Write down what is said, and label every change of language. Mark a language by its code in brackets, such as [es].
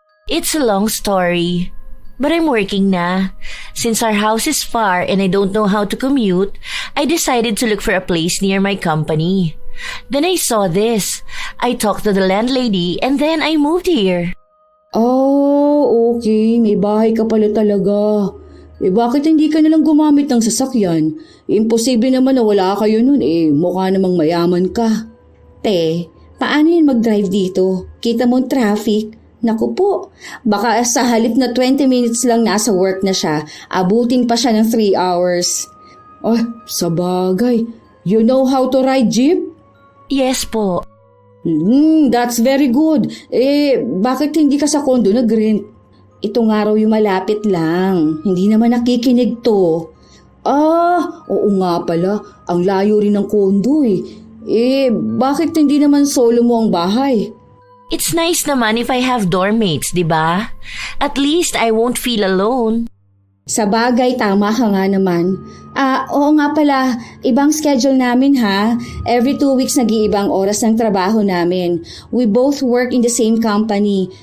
[en] It's a long story. But I'm working na. Since our house is far and I don't know how to commute, I decided to look for a place near my company. Then I saw this. I talked to the landlady and then I moved here. [tl] Oh, okay. May bahay ka pala talaga. Bakit hindi ka nalang gumamit ng sasakyan? Imposible naman na wala kayo nun mukha namang mayaman ka. Paano yan mag-drive dito? Kita mo traffic? Naku po, baka sa halip na 20 minutes lang nasa work na siya, abutin pa siya ng 3 hours. Sabagay. [en] You know how to ride jeep? Yes po. That's very good. [tl] Bakit hindi ka sa kondo nag-rent? Itong araw yung malapit lang. Hindi naman nakikinig to. Oo nga pala. Ang layo rin ng kondo bakit hindi naman solo mo ang bahay? [en] It's nice naman if I have dorm mates, di ba? At least I won't feel alone. [tl] Sa bagay, tama ka nga naman. Oo nga pala, ibang schedule namin ha. [en] Every 2 weeks [tl] nag-iibang oras ng trabaho namin. [en] We both work in the same company.